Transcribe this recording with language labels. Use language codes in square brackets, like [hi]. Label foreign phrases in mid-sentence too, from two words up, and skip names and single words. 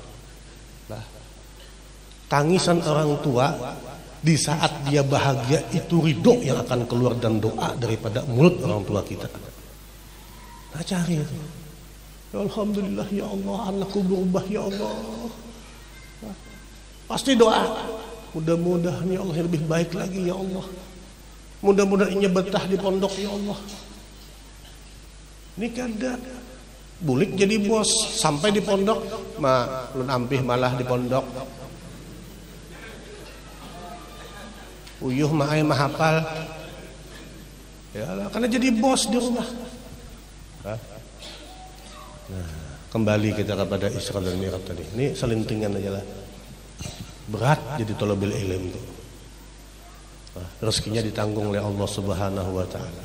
[id] Tangisan orang tua di saat dia bahagia itu ridho yang akan keluar dan doa daripada mulut orang tua kita. Nah, cari itu. [ar] Ya Alhamdulillah ya Allah, [id] anakku berubah [ar] ya Allah. [id] Pasti doa. Mudah-mudahan [ar] ya Allah [id] lebih baik lagi [ar] ya Allah. [id] Mudah-mudahan ini betah di pondok [ar] ya Allah. [bjn] Ini kada bulik jadi bos sampai di pondok, ulun ampih malah di pondok. Uyuh mah hafal. [id] Ya lah, karena jadi bos di rumah. Nah, kembali kita kepada Isra dan Mi'raj tadi. Ini selintingan aja lah. Berat jadi [ar] thalabul ilm [id] itu. Rezekinya ditanggung oleh Allah [ar] Subhanahu wa taala.